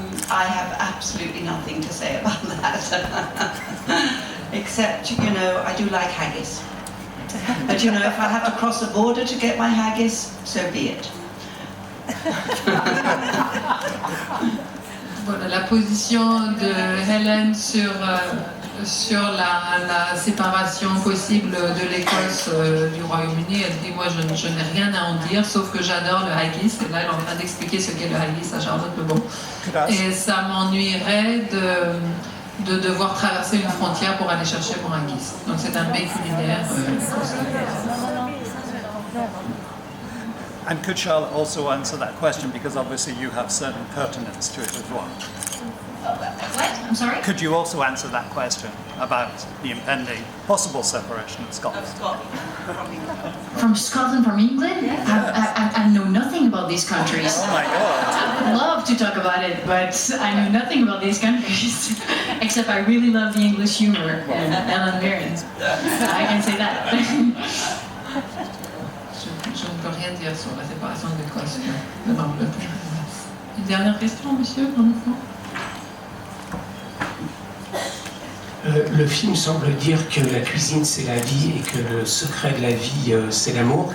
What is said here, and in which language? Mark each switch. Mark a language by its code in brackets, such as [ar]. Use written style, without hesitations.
[en] I have absolutely nothing to say about that, except, you know, I do like haggis. But, you know, if I have to cross the border to get my haggis, so be it. [fr] Voilà, la position de Helen sur la séparation possible de l'Écosse du Royaume-Uni. Elle dit, moi je n'ai rien à en dire, sauf que j'adore le haggis. Et là elle est en train d'expliquer ce qu'est le haggis à Charlotte Lebon. Et ça m'ennuierait de devoir traverser une frontière pour aller chercher mon haggis. Donc c'est un mets culinaire [en] And could Charlotte also answer that question, because obviously you have certain pertinence to it as well? What? I'm sorry? Could you also answer that question about the impending possible separation of Scotland? From Scotland, from England? I know nothing about these countries. Oh my God. I would love to talk about it, but I know nothing about these countries. Except I really love the English humor and Ellen Mirren. I can say that. [fr] Je ne peux rien dire sur la séparation de l'Écosse de l'Angleterre. Une dernière question, monsieur, dans le fond. Le film semble dire que la cuisine c'est la vie et que le secret de la vie c'est l'amour.